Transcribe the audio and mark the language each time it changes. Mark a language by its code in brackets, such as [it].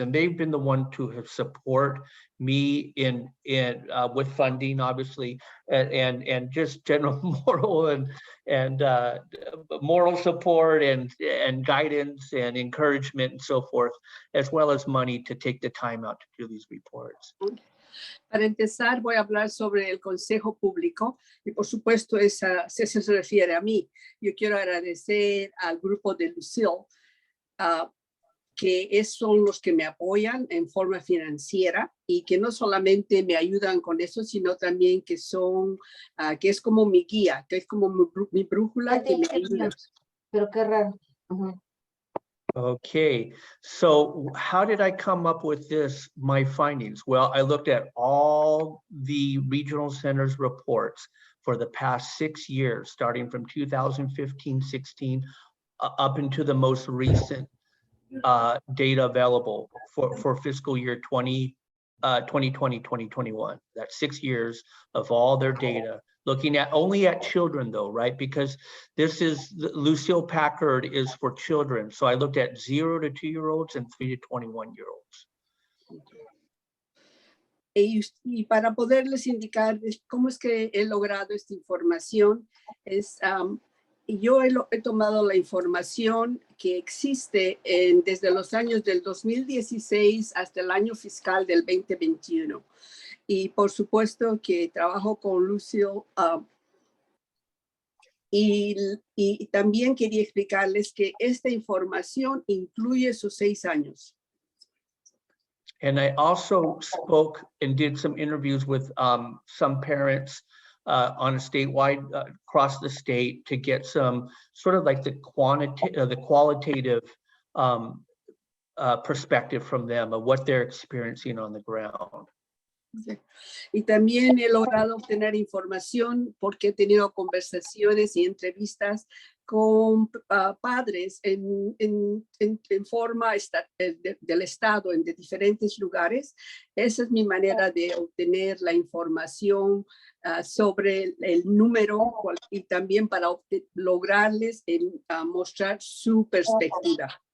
[en] And they've been the one to have support me in with funding, obviously, and just general moral and moral support and guidance and encouragement and so forth, as well as money to take the time out to do these reports. [es] Para empezar, voy a hablar sobre el Consejo Público y por supuesto eso se refiere a mí. Yo quiero agradecer al grupo de Lucille, que son los que me apoyan en forma financiera y que no solamente me ayudan con eso, sino también que son, que es como mi guía, que es como mi brújula que me ayuda. Pero qué raro. [en] Okay, so how did I come up with my findings? Well, I looked at all the regional centers reports for the past 6 years, starting from 2015-16 up into the most recent data available for fiscal year 2020-2021. That's 6 years of all their data, looking at only at children though, right? Because this is, Lucille Packard is for children. So I looked at 0 to 2-year-olds and 3 to 21-year-olds. [es] Y para poderles indicar cómo es que he logrado esta información, yo he tomado la información que existe desde los años del 2016 hasta el año fiscal del 2021. Y por supuesto que trabajo con Lucille. Y también quería explicarles que esta información incluye sus 6 años. [en] And I also spoke and did some interviews with some parents on a statewide, across the state, to get some sort of like the qualitative perspective from them of what they're experiencing on the ground. [es] Y también he logrado obtener información porque he tenido conversaciones y entrevistas con padres en forma del estado, de diferentes lugares. Esa es mi manera de obtener la información sobre el número y también para lograrles mostrar su perspectiva.